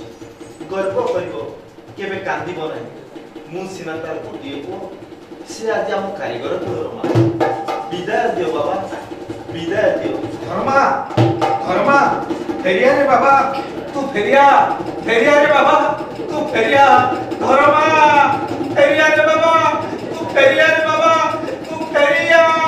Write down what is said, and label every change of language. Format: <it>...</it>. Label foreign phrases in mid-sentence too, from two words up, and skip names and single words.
<or>ଗର୍ବ କରିବ, କେବେ କାନ୍ଦିବ ନାହିଁ। ମୁଁ ସିନା ତାର ଗୋଟିଏ ପୁଅ, ସେ ଆଜି ଆମ କାରିଗର କୁଳର ମା। ବିଦାୟ ଦିଅ ବାବା, ବିଦାୟ ଦିଅ। ଧର୍ମା, ଫେରିଆ ରେ ବାବା, ତୁ ଫେରିଆ ରେ ବାବା, ତୁ ଫେରିଆ ଧର୍ମା ଫେରିଆ ରେ ବାବା ତୁ ଫେରିଆ ରେ ବାବା ତୁ ଫେରିଆ</or>